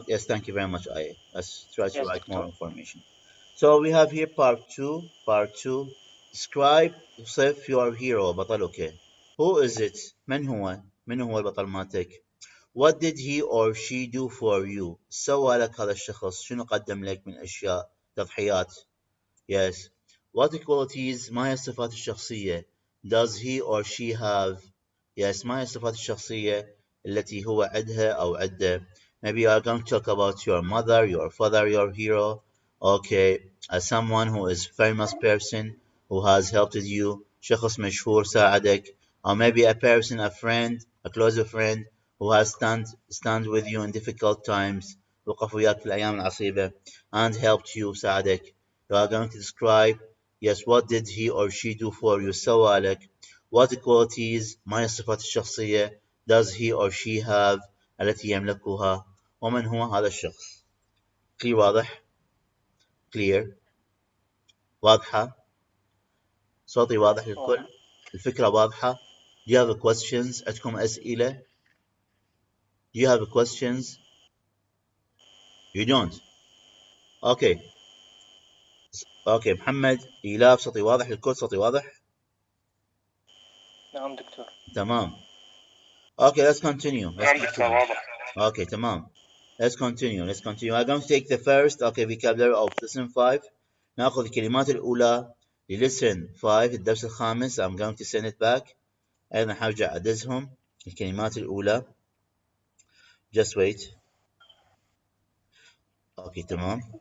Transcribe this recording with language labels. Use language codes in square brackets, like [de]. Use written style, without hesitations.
[en] yes. Thank you very much. Let's try to Yes, write more Doctor. information. So we have here part two. Part two. Describe yourself your hero [ar] بطلك. [en] Who is it? [ar] من هو البطل مالتك؟ [en] What did he or she do for you? [ar] سوى لك هذا الشخص شنو قدم لك من أشياء تضحيات؟ Yes. [en] What qualities [ar] ما هي الصفات الشخصية [en] does he or she have? Yes. [ar] ما هي الصفات الشخصية التي هو عندها أو عنده? [en] Maybe you are going to talk about your mother, your father, your hero. Okay. As someone who is famous person who has helped you. [ar] شخص مشهور ساعدك. [en] Or maybe a person, a friend, a closer friend who has stand with you in difficult times. [ar] وقف وياك في الأيام العصيبة [en] and helped you [ar] ساعدك. [en] You are going to describe, yes, what did he or she do for you [ar] سوى لك. [en] What qualities [ar] ما هي الصفات الشخصية [en] does he or she have [ar] التي يملكها. ومن هو هذا الشخص. clear واضح. clear واضحة. صوتي واضح للكل. الفكرة واضحة. [en] Do you have questions؟ [ar] عندكم أسئلة؟ [en] Do you have questions? You don't. Okay. [ar] اوكي محمد إيلاف صوتي واضح للكل. صوتي واضح. نعم دكتور. [en] تمام. Okay, let's continue. [ar] نعم دكتور واضح. [en] Okay, تمام. Let's continue. I'm going to take the first vocabulary of lesson 5. [ar] ناخذ الكلمات الأولى للسن 5 الدرس الخامس. [en] I'm going to send it back. [ar] أيضا حرجع أدزهم الكلمات الأولى. [en] Just wait. Okay, تمام.